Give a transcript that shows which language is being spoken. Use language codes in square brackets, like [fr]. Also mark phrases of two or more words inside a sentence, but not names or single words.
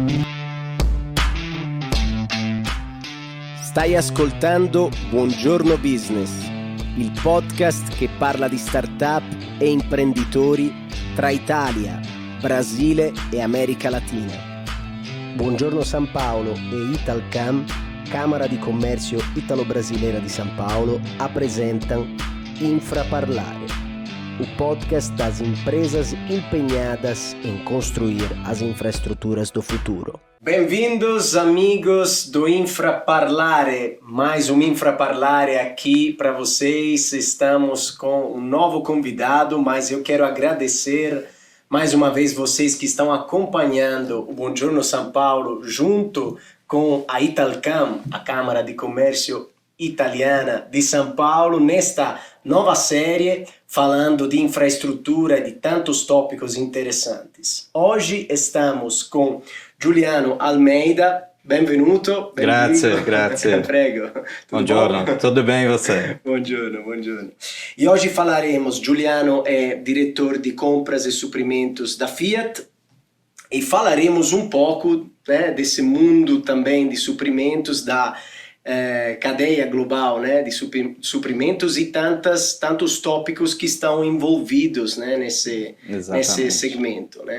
[it] Stai ascoltando Buongiorno Business, il podcast che parla di startup e imprenditori tra Italia, Brasile e America Latina. [pt] Buongiorno San Paolo e Italcam, Câmara di Commercio Italo-Brasileira di São Paulo, apresentam Infraparlare, o podcast das empresas empenhadas em construir as infraestruturas do futuro. Bem-vindos, amigos do Infraparlare. Mais um Infraparlare aqui para vocês. Estamos com um novo convidado, mas eu quero agradecer mais uma vez vocês que estão acompanhando o Buongiorno São Paulo junto com a Italcam, a Câmara de Comércio Italiana de São Paulo, nesta nova série falando de infraestrutura e de tantos tópicos interessantes. Hoje estamos com Giuliano Almeida. [it] Benvenuto. Grazie. Prego. Buongiorno, [pt] tudo bem e você? [it] Buongiorno. [pt] E hoje falaremos, Giuliano é diretor de compras e suprimentos da Fiat, e falaremos um pouco desse mundo também de suprimentos, da cadeia global, de suprimentos e tantos tópicos que estão envolvidos nesse segmento.